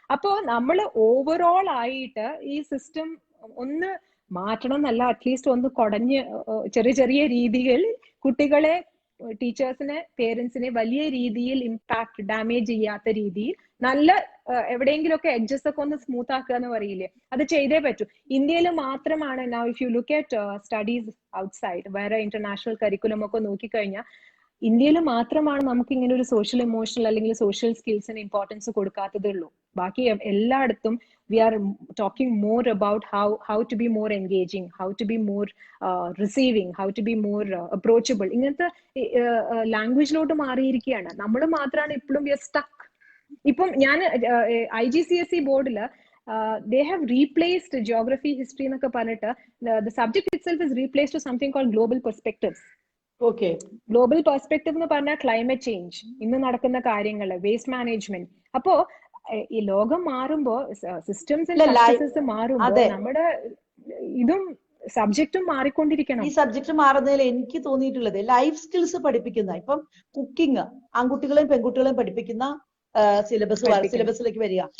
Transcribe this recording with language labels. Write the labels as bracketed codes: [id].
[ml] അപ്പോ നമ്മൾ ഓവറോൾ ആയിട്ട് ഈ സിസ്റ്റം ഒന്ന് മാറ്റണം എന്നല്ല, അറ്റ്ലീസ്റ്റ് ഒന്ന് കുടഞ്ഞ് ചെറിയ രീതിയിൽ കുട്ടികളെ, ടീച്ചേഴ്സിനെ, പേരൻസിനെ വലിയ രീതിയിൽ ഇമ്പാക്ട്, ഡാമേജ് ചെയ്യാത്ത രീതിയിൽ നല്ല എവിടെയെങ്കിലുമൊക്കെ എഡ്ജസ് ഒക്കെ ഒന്ന് സ്മൂത്ത് ആക്കുക എന്ന് പറയില്ലേ, അത് ചെയ്തേ പറ്റൂ. ഇന്ത്യയിൽ മാത്രമാണ്, [en] now if you look at studies outside, [ml] വേറെ ഇന്റർനാഷണൽ കരിക്കുലം ഒക്കെ നോക്കിക്കഴിഞ്ഞാൽ ഇന്ത്യയിൽ മാത്രമാണ് നമുക്ക് ഇങ്ങനെ ഒരു സോഷ്യൽ ഇമോഷണൽ അല്ലെങ്കിൽ സോഷ്യൽ സ്കിൽസിന് ഇമ്പോർട്ടൻസ് കൊടുക്കാത്തതുള്ളൂ. ബാക്കി എല്ലായിടത്തും [en] we are talking more about how to be more engaging, how to be more receiving, how to be more approachable. [ml] ഇങ്ങനത്തെ ലാംഗ്വേജിലോട്ട് മാറിയിരിക്കുകയാണ്. നമ്മൾ മാത്രമാണ് ഇപ്പോഴും [en] we are stuck. [ml] ഇപ്പം ഞാൻ IGCSE ബോർഡിൽ [en] they have replaced geography, history [ml] എന്നൊക്കെ പറഞ്ഞിട്ട് [en] the subject itself is replaced to something called global perspectives. [ml] Okay, global perspective എന്ന് പറഞ്ഞാൽ ക്ലൈമറ്റ് ചേഞ്ച്, ഇന്ന് നടക്കുന്ന കാര്യങ്ങൾ, വേസ്റ്റ് മാനേജ്മെന്റ്. അപ്പോ ഈ ലോകം മാറുമ്പോ, സിസ്റ്റംസ് ആൻഡ് പ്രാക്ടീസസ് മാറുമ്പോ നമ്മുടെ ഇതും സബ്ജക്റ്റും മാറിക്കൊണ്ടിരിക്കണം. ഈ സബ്ജക്ട് മാറുന്നതിൽ എനിക്ക് തോന്നിയിട്ടുള്ളത് ലൈഫ് സ്കിൽസ് പഠിപ്പിക്കുന്ന, ഇപ്പം കുക്കിംഗ് ആൺകുട്ടികളെയും പെൺകുട്ടികളെയും പഠിപ്പിക്കുന്ന സിലബസിലേക്ക് വരിക.